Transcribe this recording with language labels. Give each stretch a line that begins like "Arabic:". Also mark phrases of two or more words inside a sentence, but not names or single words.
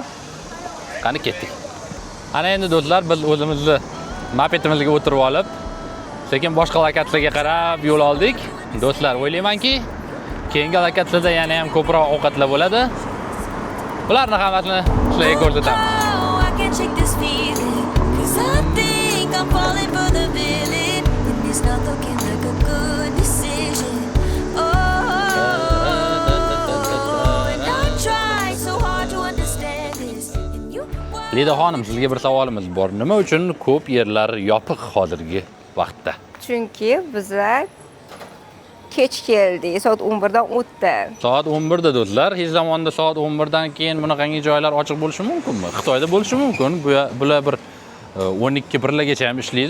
Uzbek: Qani ketdik. Ana endi do'stlar biz o'zimizni mopetimizga o'tirib olib, sekin boshqa lokatsiyaga qarab yo'l oldik. Do'stlar, o'ylaymanki, keyingi lokatsiyada yana ham ko'proq ovqatlar bo'ladi. Bularni hammasini sizlarga ko'rsataman.
English: I can't shake this feeling, 'cause I think I'm falling for the villain, and it's not looking like a good decision. And I try so hard to understand this, and you
Uzbek: Lida xonim, sizga bir savolimiz bor. Nima uchun ko'p yerlar yopiq hozirgi vaqtda? Chunki bizlar kech keldik, soat 11 dan o'tdi. Soat 11 da do'stlar, hech zamonda soat 11 dan keyin bunaqangi joylar ochiq bo'lishi mumkinmi? Xitoyda bo'lishi mumkin. Bular bir 12 birlargacha ham ishlaydi.